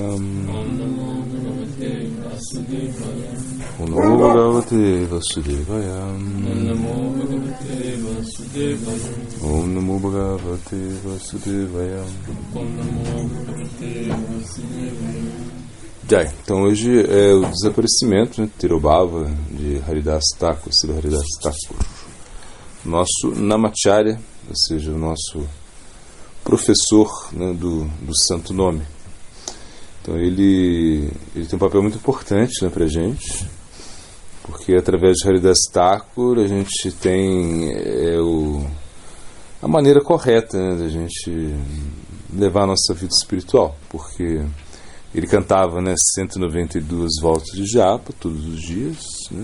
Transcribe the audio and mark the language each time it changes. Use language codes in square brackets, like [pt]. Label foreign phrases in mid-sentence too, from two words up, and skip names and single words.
[sa] Om Namo Bhagavate Vasudevaya. Om Namo Bhagavate Vasudevaya. Om Namo Bhagavate Vasudevaya. Om Namo Bhagavate Vasudevaya. Om Namo Bhagavate Vasudevaya. Jai. [pt] Então hoje é o desaparecimento, né, Tirobhava, de Haridas Thakur, Srila Haridas Thakur, nosso Namacharya, ou seja, o nosso professor, né, do Santo Nome. Então ele tem um papel muito importante, né, para a gente, porque através de Haridas Thakur a gente tem a maneira correta, né, da gente levar a nossa vida espiritual, porque ele cantava, né, 192 voltas de japa todos os dias, né?